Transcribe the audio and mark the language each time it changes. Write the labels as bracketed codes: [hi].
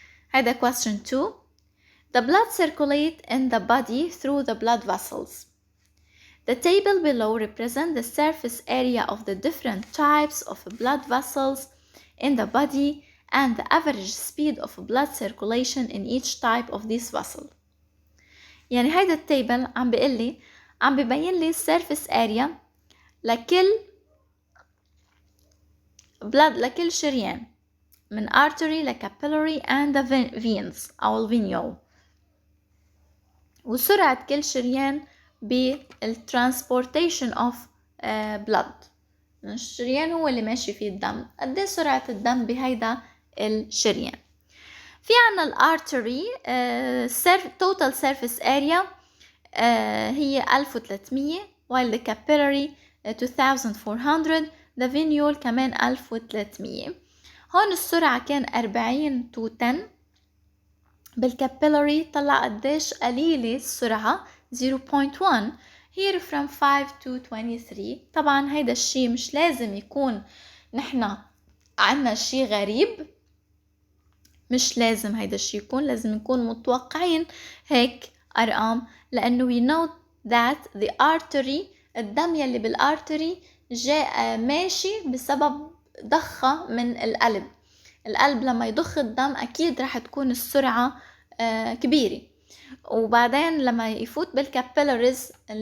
[ar] هذا [en] question 2. The blood circulate in the body through the blood vessels. The table below represents the surface area of the different types of blood vessels in the body and the average speed of blood circulation in each type of this vessel. [ar] يعني هيدا التيبل عم ببين لي surface area لكل شريان من artery لcapillary [en] and the veins [ar] أو الفينيول، وسرعة كل شريان بالtransportation of blood. الشريان هو اللي ماشي فيه الدم، قد ايه سرعة الدم بهيدا الشريان. في عنا الارتري total surface area هي 1300 [en] while the capillary [ar] 2400 the venule كمان 1300. هون السرعة كان 40 to 10 بالكابيلاري طلع قديش قليلة السرعة 0.1 [en] here from 5 to 23. [ar] طبعا هيدا الشي مش لازم يكون نحنا عنا شي غريب، مش لازم هيدا الشي يكون، لازم نكون متوقعين هيك أرقام، لأنه [en] we know that the artery [ar] الدم يلي بالارتري جاء ماشي بسبب ضخة من القلب لما يضخ الدم أكيد رح تكون السرعة كبيرة، وبعدين لما يفوت بالكابيلاريز